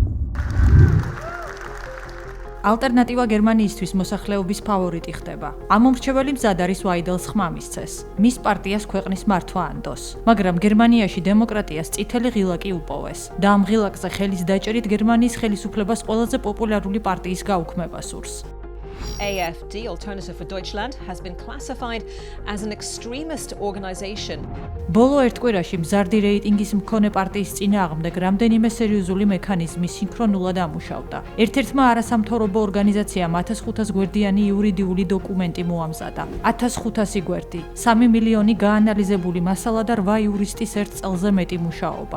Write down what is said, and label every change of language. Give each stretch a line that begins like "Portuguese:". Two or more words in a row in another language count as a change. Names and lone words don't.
Georgian: ალტერნატივა გერმანიისთვის მოსახლეობის ფავორიტი ხდება. ამომრჩეველი მზად არის ვაიდელს ხმამისცეს. მის პარტიას ქვეყნის მართვა ანდოს. მაგრამ გერმანიაში დემოკრატიას წითელი ღილაკი უპოვეს და ამ ღილაკზე ხელის დაჭერით გერმანიის ხელისუფლებას ყველაზე პოპულარული პარტიის გაუქმება სურს.
English: AfD, Alternative for Deutschland, has been classified as an extremist organization.
Georgian: ბოლო ერთ კვირაში მზარდი რეიტინგის მქონე პარტიის წინააღმდეგ რამდენიმე სერიოზული მექანიზმი სინქრონულად ამუშავდა. ერთ-ერთმა არასამთავრობო ორგანიზაციამ 1500 გვერდიანი იურიდიული დოკუმენტი მოამზადა. 1500 გვერდი, 3 მილიონი გაანალიზებული მასალა და 8 იურისტის ერთ წელზე მეტი მუშაობა.